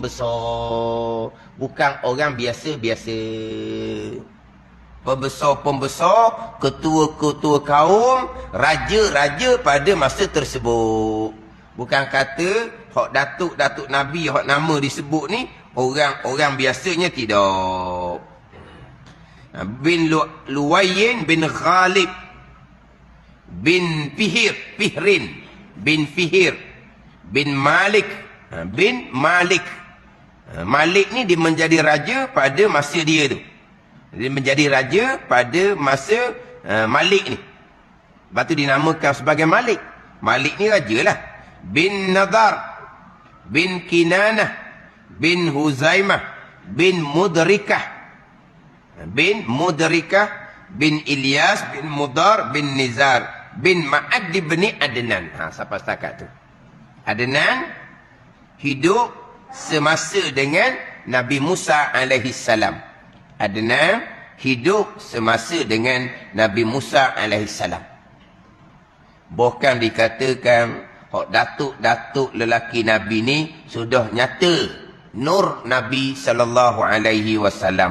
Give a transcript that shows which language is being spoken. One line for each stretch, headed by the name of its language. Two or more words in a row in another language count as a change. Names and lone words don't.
Malay: Bukan orang biasa-biasa. Pembesar, ketua-ketua kaum, raja-raja pada masa tersebut. Bukan kata hak datuk Nabi, hak nama disebut ni orang biasanya, tidak. Bin Luwayyin bin Ghalib bin Fihrin bin Fihir bin Malik bin Malik. Malik ni dia menjadi raja pada masa dia tu. Dia menjadi raja pada masa Malik ni. Lepas tu dinamakan sebagai Malik. Malik ni raja lah. Bin Nadar bin Kinanah, bin Huzaimah, bin Mudrikah, bin Ilyas, bin Mudar, bin Nizar, bin Ma'ad bin Adnan. Sampai setakat tu. Adnan hidup semasa dengan Nabi Musa
Arabic: عليه السلام.
Malay: Adnan hidup semasa dengan Nabi Musa
Arabic: عليه السلام.
Malay: Bukan dikatakan datuk-datuk lelaki Nabi ni sudah nyata nur Nabi
Arabic: صلى الله عليه وسلم.